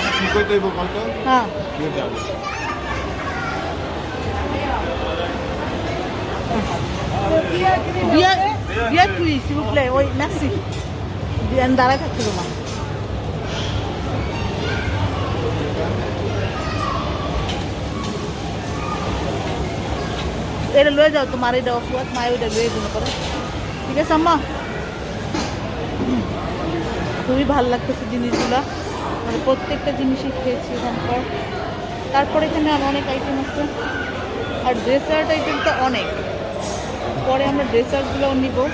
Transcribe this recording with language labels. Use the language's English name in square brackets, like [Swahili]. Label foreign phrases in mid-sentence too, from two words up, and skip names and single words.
[Bangla] কইতে হইব কত হ্যাঁ দিয়ে দাও বিয়ার বিয়ার প্লিজ [French] s'il vous plaît oui merci [Bangla] বিয়ার দাঁড়ায় থাকতে তোমার এটা লয়ে যাও তোমার এটা অফুয়াত মা ওইটা লয়ে দিন করে ঠিক আছে আম্মা খুবই ভালো লাগতেছে জিনিসগুলো মানে প্রত্যেকটা জিনিসই খেয়েছি এখানকার তারপরে এখানে আর অনেক আইটেম আছে আর ডেসার্ট আইটেম তো অনেক পরে আমরা ডেসার্টগুলোও নিব